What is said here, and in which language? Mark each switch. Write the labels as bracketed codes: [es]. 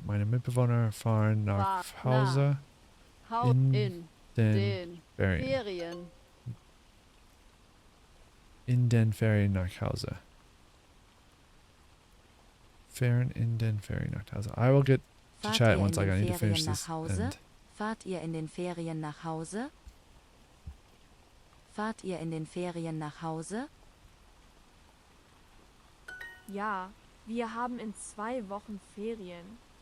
[de] Meine Mitbewohner fahren nach Hause in den Ferien. In den Ferien nach Hause. Fahren in den Ferien nach Hause. [en] I will get to chat once I need to finish this. [de] Fahrt ihr in den Ferien nach Hause? Fahrt ihr in den Ferien nach Hause? Ja, wir haben in 2 Wochen Ferien.